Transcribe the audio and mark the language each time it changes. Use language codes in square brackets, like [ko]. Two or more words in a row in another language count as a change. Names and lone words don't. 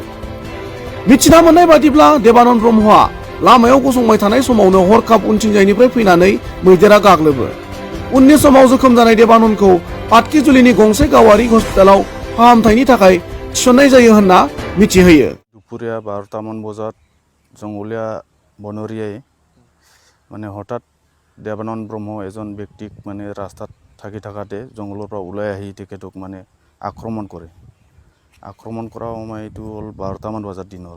[brx] मिथिना मोननाय बादिब्ला देबानन्द ब्रह्मआ लामायाव गसंबाय थानाय समावनो हरखाब उनथिंजायनिफ्राय फैनानै मैदेरा गाग्लोबो। उननि समाव जोखोम जानाय देबानन्दखौ पाटकिजुलिनि गंसे गावारि हस्पिटालाव फाहामथायनि थाखाय थिसननाय जायो होनना मिथिहोयो। [as] দুপুরিয়া 12টামান বজাত জঙ্গলীয়া বনৰীয়াই হঠাৎ দেৱানন্দ ব্ৰহ্ম এজন ব্যক্তিক ৰাস্তাত থাকি থাকাতে জংগলৰ পৰা ওলাই আহি তেখেতক আক্ৰমণ কৰে। আক্ৰমণ কৰা সময় এইটো হ'ল 12টামান বজাত দিনৰ।